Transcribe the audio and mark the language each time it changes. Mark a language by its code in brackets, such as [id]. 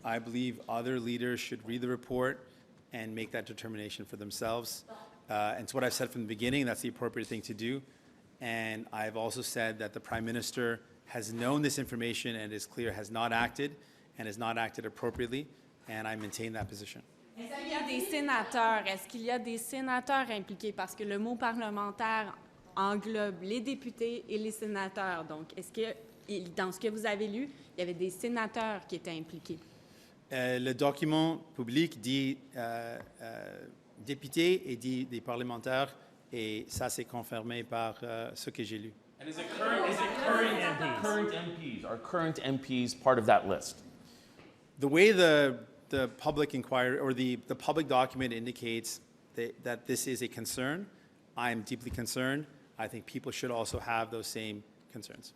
[en] I believe other leaders should read the report and make that determination for themselves. And it's what I've said from the beginning. That's the appropriate thing to do. And I've also said that the Prime Minister has known this information and is clear has not acted and has not acted appropriately. And I maintain that position. [fr] Est-ce qu'il y a des sénateurs impliqués? Parce que le mot parlementaire englobe les députés et les sénateurs. Donc, est-ce que, dans ce que vous avez lu, il y avait des sénateurs qui étaient impliqués? Le document public dit député et dit des parlementaires, et ça c'est confirmé par ce que j'ai lu. [en] And is it current MPs? Are current MPs part of that list? The way the public inquiry or the public document indicates that this is a concern, I am deeply concerned. I think people should also have those same concerns.